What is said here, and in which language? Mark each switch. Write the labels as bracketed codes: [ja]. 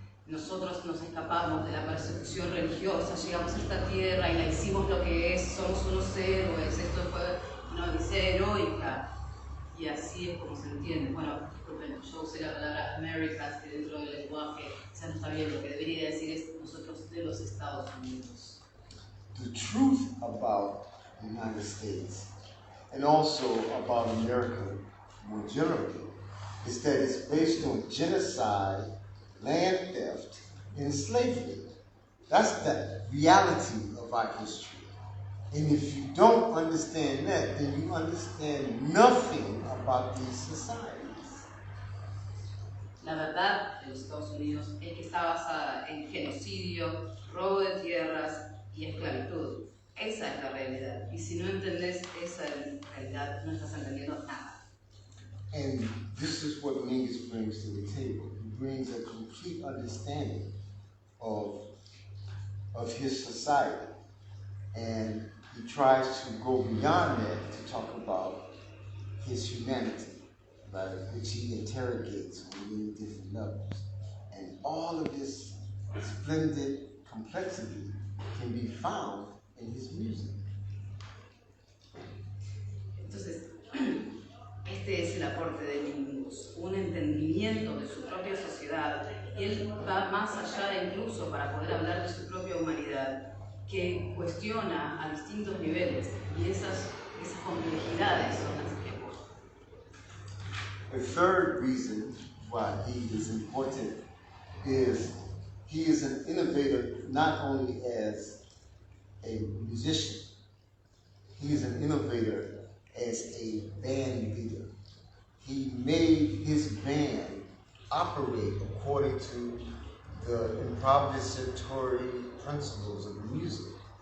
[es] Nosotros nos escapamos de la persecución religiosa, llegamos a esta tierra y la hicimos lo que es, somos unos héroes, esto fue una odisea heroica. Y así es como se entiende. Bueno, disculpen, yo usé la palabra Americas, que dentro del lenguaje ya no está bien, lo que debería decir es nosotros de los Estados Unidos. [en] The truth about the United States, and also about America more generally, is that it's based on genocide, land theft, and slavery. That's the reality of our history. And if you don't understand that, then you understand nothing about these societies. [es] La verdad de los Estados Unidos es que está basada en genocidio, robo de tierras y esclavitud. Esa es la realidad. Y si no entendés esa realidad, no estás entendiendo nada. [en] And this is what Mingus brings to the table. He brings a complete understanding of his society. And he tries to go beyond that to talk about his humanity, right, which he interrogates on many different levels. And all of this splendid complexity can be found in his music. [es] Entonces, este es el aporte de Mingus, un entendimiento de su propia sociedad, y él va más allá incluso para poder hablar de su propia humanidad, que cuestiona a distintos niveles, y esas complejidades son las que aporta. [en] The third reason why he is important is he is an innovator not only as a musician, he is an innovator as a band leader. He made his band operate according to the improvisatory principles of music.